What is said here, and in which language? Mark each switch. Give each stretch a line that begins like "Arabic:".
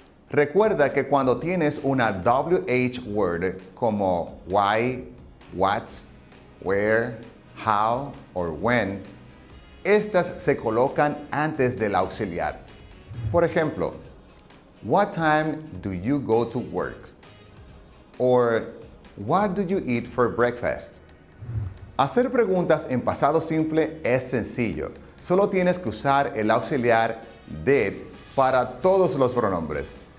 Spanish: Recuerda que cuando tienes una WH word como
English: why, what, where, how, or when,
Spanish: estas se colocan antes del auxiliar. Por ejemplo,
English: What time do you go to work? Or what do you eat for breakfast?
Spanish: Hacer preguntas en pasado simple es sencillo. Solo tienes que usar el auxiliar did para todos los pronombres.